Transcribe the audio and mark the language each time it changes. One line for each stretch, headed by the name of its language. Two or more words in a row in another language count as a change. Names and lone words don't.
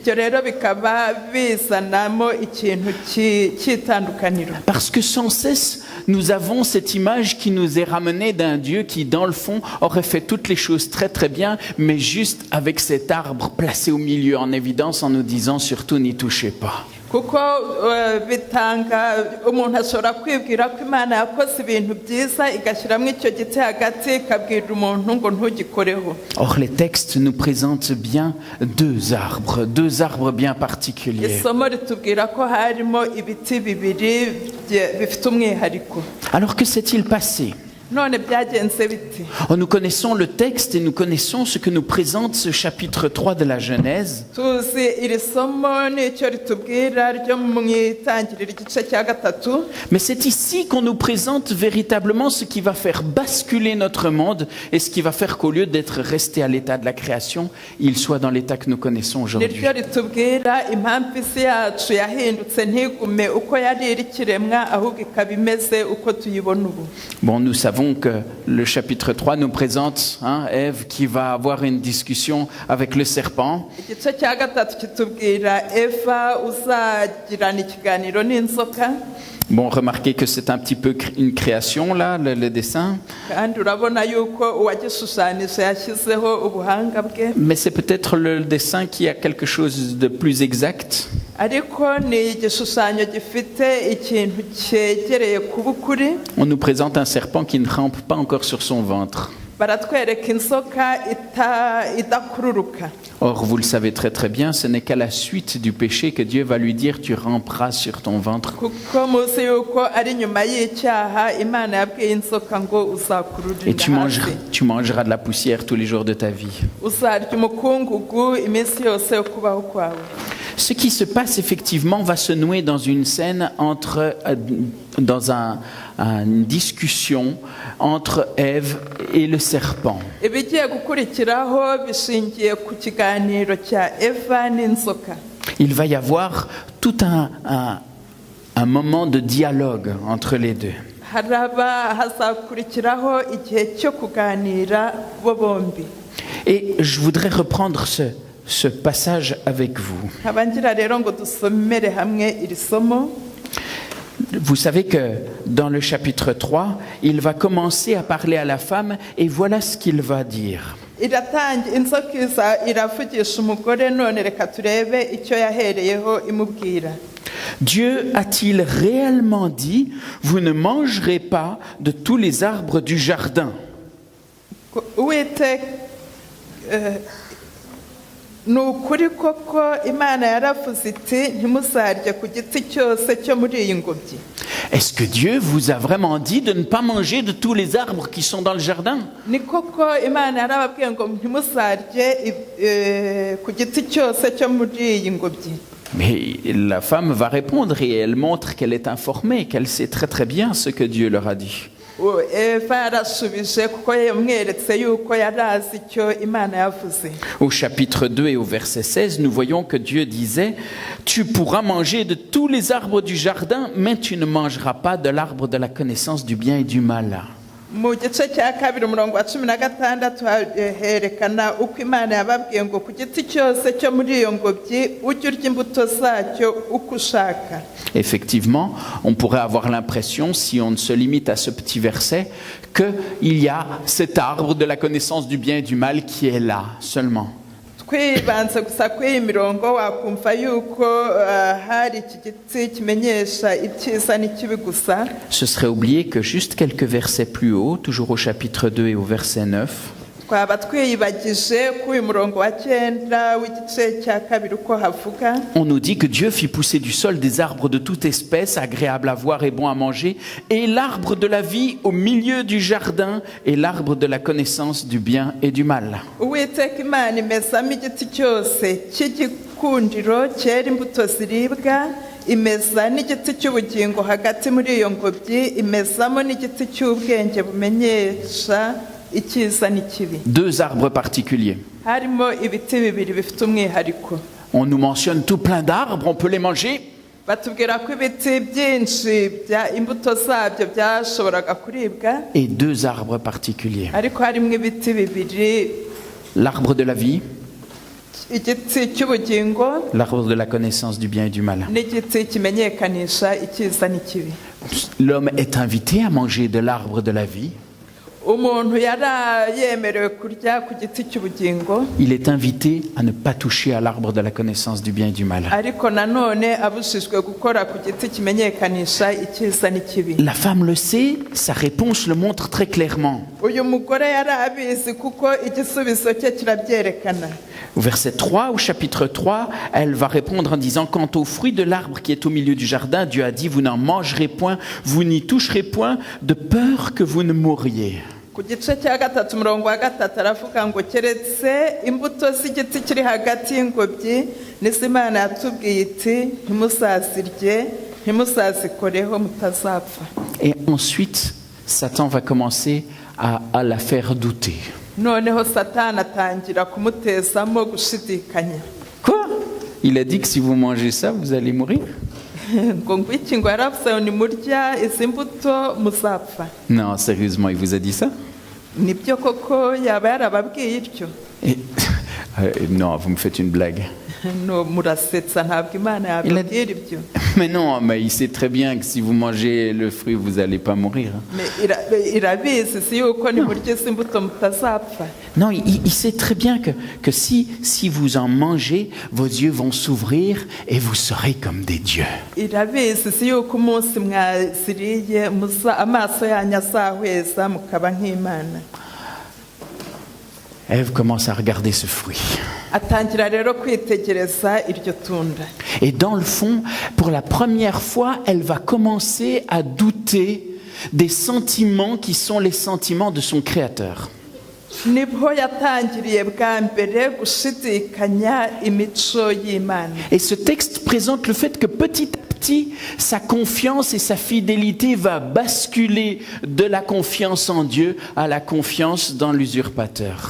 French: Parce que sans cesse, nous avons cette image qui nous est ramenée d'un Dieu qui, dans le fond, aurait fait toutes les choses très très bien, mais juste avec cet arbre placé au milieu en évidence en nous disant surtout n'y touchez pas.
Kinyarwanda: kuko bitanga umuntu ashobora kwibwira ko Imana yakoze ibintu byiza igashyiramo icyo giti hagati ikabwira umuntu ngo ntugikoreho.
French: Or les textes nous présentent bien deux arbres bien particuliers.
Kinyarwanda: Isomo ritubwira ko harimo ibiti bibiri bifite umwihariko.
French: Alors que s'est-il passé?
Kinyarwanda: none byagenze bite?
French: Oh, nous connaissons le texte et nous connaissons ce que nous présente ce chapitre 3 de la Genèse.
Kinyarwanda: Tuzi iri somo n'icyo ritubwira ryo mu itangiriro igice cya gatatu.
French: Mais c'est ici qu'on nous présente véritablement ce qui va faire basculer notre monde et ce qui va faire qu'au lieu d'être resté à l'état de la création, il soit dans l'état que nous connaissons aujourd'hui.
Kinyarwanda: Niryo ritubwira impamvu isi yacu yahindutse ntigume uko yari iri kiremwa ahubwo ikaba imeze uko tuyibona ubu.
French: Bon, nous savons que le chapitre 3 nous présente Ève qui va avoir une discussion avec le serpent.
Kinyarwanda: Igice cya gatatu kitubwira Eva uzagirana ikiganiro n'inzoka.
French: Bon, remarquez que c'est un petit peu une création là, le dessin.
Kinyarwanda: Kandi urabona yuko uwagishushanyije yashyizeho ubuhanga bwe.
French: Mais c'est peut-être le dessin qui a quelque chose de plus exact.
Kinyarwanda: Ariko ni igishushanyo gifite ikintu cyegereye kuba ukuri.
French: On nous présente un serpent qui ne rampe pas encore sur son ventre.
Kinyarwanda: Baratwereka inzoka idakururuka.
French: Or, vous le savez très très bien, ce n'est qu'à la suite du péché que Dieu va lui dire « tu ramperas sur ton ventre ».
Kinyarwanda: Kuko muzi yuko ari nyuma y'icyaha Imana yabwiye inzoka ngo uzakururira
French: Et tu mangeras de la poussière tous les jours de ta vie.
Kinyarwanda: uzarya umukungugu iminsi yose yo kubaho kwawe.
French: Ce qui se passe effectivement va se nouer dans une scène une discussion entre Ève et le serpent.
Kinyarwanda: Ibigiye gukurikiraho bishingiye ku kiganiro cya Eva n'inzoka.
French: Il va y avoir tout un moment de dialogue entre les deux.
Kinyarwanda: Hazakurikiraho igihe cyo kuganira bo bombi.
French: Et je voudrais reprendre ce passage avec vous.
Kinyarwanda: Abangira rero ngo dusomere hamwe iri somo.
French: Vous savez que dans le chapitre 3, il va commencer à parler à la femme et voilà ce qu'il va dire.
Kinyarwanda: Inzoka iravugisha umugore none reka turebe icyo yahereyeho imubwira.
French: Dieu a-t-il réellement dit, vous ne mangerez pas de tous les arbres du jardin?
Kinyarwanda: Ni ukuri koko Imana yaravuze iti ntimuzarye ku giti cyose cyo muri iyi ngobyi.
French: Est-ce que Dieu vous a vraiment dit de ne pas manger de tous les arbres qui sont dans le jardin?
Kinyarwanda: Ni koko Imana yarababwiye ngo ntimuzarye ku giti cyose cyo muri iyi ngobyi.
French: Mais la femme va répondre et elle montre qu'elle est informée, qu'elle sait très très bien ce que Dieu leur a dit. Au chapitre 2 et au verset 16, nous voyons que Dieu disait « Tu pourras manger de tous les arbres du jardin, mais tu ne mangeras pas de l'arbre de la connaissance du bien et du mal. »
Kinyarwanda: Mu gice cya kabiri umurongo wa 16 herekana uko Imana yababwiye ngo ku giti cyose cyo muri iyo ngobyi ujye urya imbuto zacyo uko ushaka.
French: Effectivement, on pourrait avoir l'impression, si on se limite à ce petit verset, qu'il y a cet arbre de la connaissance du bien et du mal qui est là seulement.
Kinyarwanda: Twibanze gusa kuri iyi mirongo wakumva yuko hari iki giti kimenyesha icyiza n'ikibi gusa.
French: Ce serait oublier que juste quelques versets plus haut, toujours au chapitre 2 et au verset 9,
Kinyarwanda: twaba twiyibagije kuri uyu murongo wa 9 w'igice cya kabiri uko havuga.
French: On nous dit que Dieu fit pousser du sol des arbres de toute espèce, agréables à voir et bons à manger, et l'arbre de la vie au milieu du jardin, et l'arbre de la connaissance du bien et du mal.
Kinyarwanda: Uwiteka Imana imezamo igiti cyose cy'igikundiro cyera imbuto ziribwa, imeza n'igiti cy'ubugingo hagati muri iyo ngobyi, imezamo n'igiti cy'ubwenge bumenyesha icyiza n'ikibi.
French: Deux arbres particuliers.
Kinyarwanda: Harimo ibiti bibiri bifite umwihariko.
French: On nous mentionne tout plein d'arbres, on peut les manger.
Kinyarwanda: Batubwira ko ibiti byinshi bya imbuto zabyo byashoboraga kuribwa.
French: Et deux arbres particuliers.
Kinyarwanda: Ariko harimo ibiti bibiri.
French: L'arbre de la vie.
Kinyarwanda: Igiti cy'ubugingo.
French: L'arbre de la connaissance du bien et du mal.
Kinyarwanda: N'igiti kimenyekanisha icyiza n'ikibi.
French: L'homme est invité à manger de l'arbre de la vie.
Kinyarwanda: umuntu yari yemerewe kurya ku giti cy'ubugingo,
French: il est invité à ne pas toucher à l'arbre de la connaissance du bien et du mal.
Kinyarwanda: ariko nanone abujijwe gukora ku giti kimenyekanisha icyiza n'ikibi.
French: La femme le sait, sa réponse le montre très clairement.
Kinyarwanda: Uyu mugore yari abizi kuko igisubizo cye kirabyerekana.
French: Au verset 3, au chapitre 3, elle va répondre en disant « Quant au fruit de l'arbre qui est au milieu du jardin, Dieu a dit, vous n'en mangerez point, vous n'y toucherez point, de peur que vous ne mouriez. »
Kinyarwanda: Ku gice cya gatatu umurongo wa gatatu aravuga ngo keretse imbuto z'igiti kiri hagati y'ingobyi nizo Imana yatubwiye iti ntimuzazirye ntimuzazikoreho mutazapfa.
French: Et ensuite, Satan va commencer à la faire douter.
Kinyarwanda: Noneho Satani atangira kumutezamo gushidikanya.
French: Quoi? Il a dit que si vous mangez ça, vous allez mourir?
Kinyarwanda: Ngo ngwiki ngo yaravuze nimurya izi mbuto muzapfa.
French: Non, sérieusement, il vous a dit ça?
Kinyarwanda: Nibyo koko yaba yarababwiye ityo?
French: Et, non, vous me faites une blague.
Kinyarwanda: No, murasetsa ntabwo Imana yababwira ibyo.
French: Mais non, mais il sait très bien que si vous mangez le fruit, vous n'allez pas mourir.
Kinyarwanda: Irabizi si yuko nimurya izi mbuto mutazapfa.
French: Non, il sait très bien que si vous en mangez, vos yeux vont s'ouvrir et vous serez comme des dieux.
Kinyarwanda: Irabizi si yuko umunsi mwaziriye amaso yanyu azahweza mukaba nk'Imana.
French: Ève commence à regarder ce fruit.
Kinyarwanda: Atangira rero kwitegereza iryo tunda.
French: Et dans le fond, pour la première fois, elle va commencer à douter des sentiments qui sont les sentiments de son Créateur.
Kinyarwanda: Nibwo yatangiriye bwa mbere gushidikanya imico y'Imana.
French: Et ce texte présente le fait que petit à petit, sa confiance et sa fidélité va basculer de la confiance en Dieu à la confiance dans l'usurpateur.